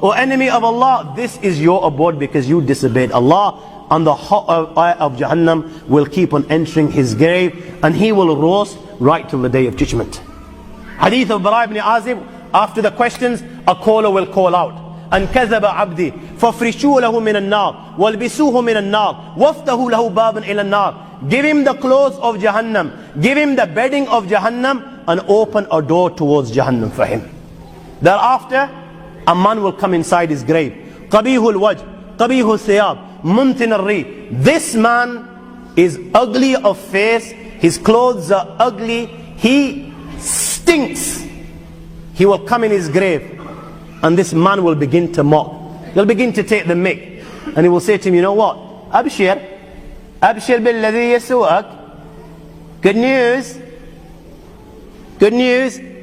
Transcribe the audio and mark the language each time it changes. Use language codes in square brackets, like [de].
[en] O enemy of Allah, this is your abode because you disobeyed Allah. And the hot fire of Jahannam will keep on entering his grave, and he will roast right till the day of judgment. Hadith of Bara ibn Azib, after the questions, a caller will call out. [ar] And كذب عبدي فافرشوا له من النار والبسوه من النار وافتحوا له بابا إلى النار. [en] Give him the clothes of Jahannam, give him the bedding of Jahannam, and open a door towards Jahannam for him. Thereafter, a man will come inside his grave. [ar] قبيح الوجه قبيح الثياب منتن الريح. [en] This man is ugly of face, his clothes are ugly, he stinks. He will come in his grave, and this man will begin to mock. He'll begin to take the mick, and he will say to him, you know what? [ar] Abshir billadhi yasu'ak. [en] Good news. Good news.